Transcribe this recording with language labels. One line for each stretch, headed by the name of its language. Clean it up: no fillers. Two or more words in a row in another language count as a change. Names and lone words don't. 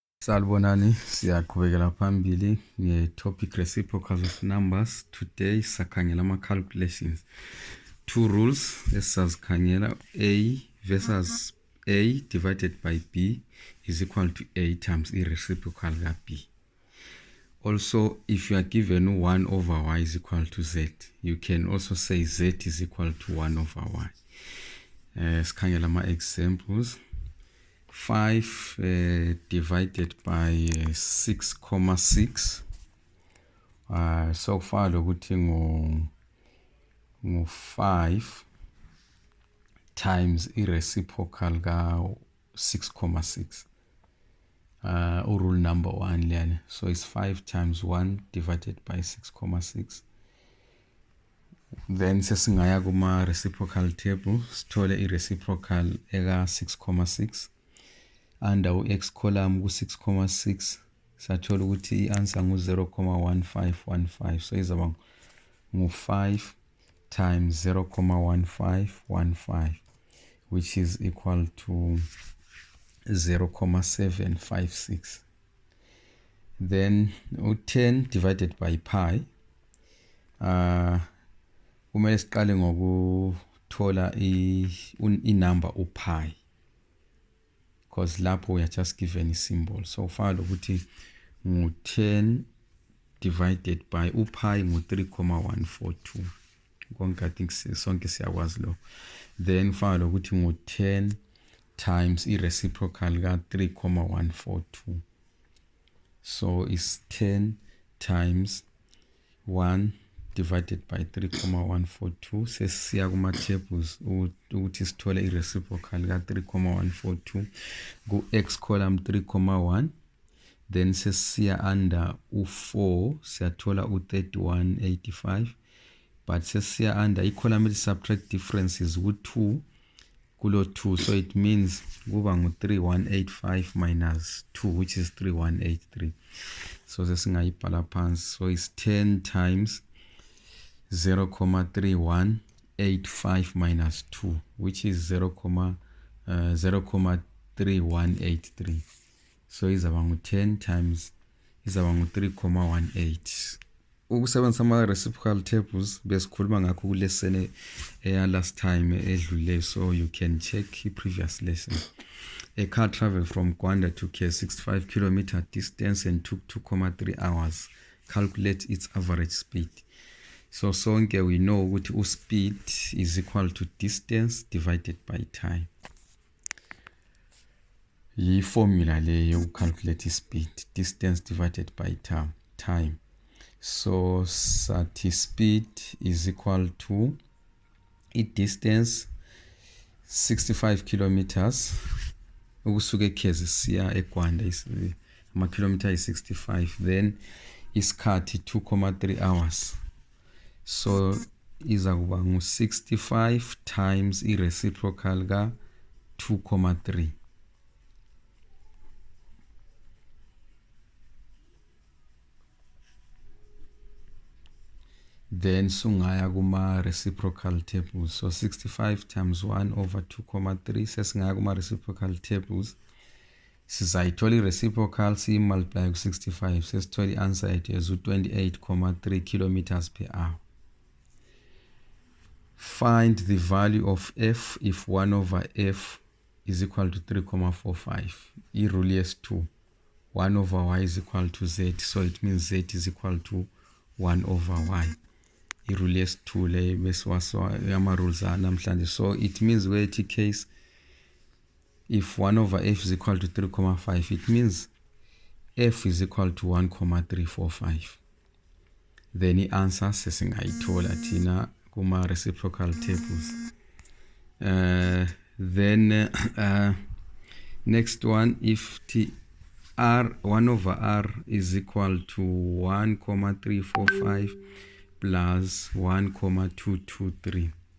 North Ndebele: Salbonani, siyaqhubekela phambili nge-
English: topic reciprocals of numbers.
North Ndebele: Today sakhangela ama-calculations.
English: Two rules esizazikhangela. A versus A divided by B is equal to A times reciprocal ka B. Also, if you are given 1 over y is equal to z, you can also say z is equal to 1 over y.
North Ndebele: Sikhangela ama-examples. 5
English: divided by
North Ndebele: 6,6.
English: So far
North Ndebele: lokuthi ngu 5
English: times reciprocal
North Ndebele: ka 6,6.
English: Rule number 1 lena. So it's 5 times 1 divided by 6,6.
North Ndebele: Then sesingaya kuma
English: reciprocal table,
North Ndebele: sithole reciprocal eka 6,6.
English: Under x column
North Ndebele: ku 6,6 sathola ukuthi i-answer ngu 0,1515.
English: So
North Ndebele: izaba ngu
English: 5 times 0,1515, which is equal to 0,756. Then 10 divided by pi,
North Ndebele: kumele siqale ngokuthola i-number pi, because lapho
English: we are just given a symbol. So far
North Ndebele: lokuthi ngu 10
English: divided by
North Ndebele: pi ngu 3,142. Konke
English: I think
North Ndebele: sonke siyakwazi lo.
English: Then far
North Ndebele: lokuthi ngu 10
English: times reciprocal
North Ndebele: ka 3,142.
English: So it's 10 times 1 divided by 3,142.
North Ndebele: Sesiya kuma tables ukuthi sithole reciprocal ka 3,142 ku
English: x column
North Ndebele: 3,1. Then sesiya under u4 siyathola u3185.
English: But sesiya under i-column subtract differences ku2 kulo 2, so it means
North Ndebele: kuba ngu
English: 3185 minus 2, which is 3183.
North Ndebele: So sesingayibhala phansi.
English: So it's 10 times 0,3185 minus 2, which is 0,3183.
North Ndebele: So izaba ngu
English: 10 times
North Ndebele: izaba ngu 3,18. Ukusebenzisa ama-reciprocal tables besikhuluma ngakho ku
English: lesson last time
North Ndebele: edlule,
English: so you can check
North Ndebele: i-
English: previous lesson. A car traveled from Gwanda to K 65 kilometer distance and took 2,3 hours. Calculate its average speed. So sonke we know ukuthi speed is equal to distance divided by time. Yi formula le you calculate speed, distance divided by time. So sati speed is equal to distance 65 kilometers.
North Ndebele: Ukusuka eKezi siya eGwanda ama
English: kilometer is
North Ndebele: 65. Then isikhathi 2,3 hours. So izakuba ngu 65
English: times reciprocal
North Ndebele: ka 2,3. Then sungaya kuma
English: reciprocal tables. So 65 times 1 over 2,3.
North Ndebele: Sesingaya kuma
English: reciprocal tables.
North Ndebele: Sizayithola reciprocal si multiply ku 65. Sesithola i-answer yethu as 28,3
English: kilometers per hour. Find the value of f if 1 over f is equal to 3,45. I-rule yes 2. 1 over y is equal to z. So it means z is equal to 1 over y.
North Ndebele: I-rule yes 2 le besiwaswa
English: ama-rules
North Ndebele: namhlanje.
English: So it means where it case if 1 over f is equal to 3,5, it means f is equal to 1,345. Then the answer
North Ndebele: sesingayithola thina kuma
English: reciprocal tables. Then next one, if r 1 over r is equal to 1,345 plus 1,223.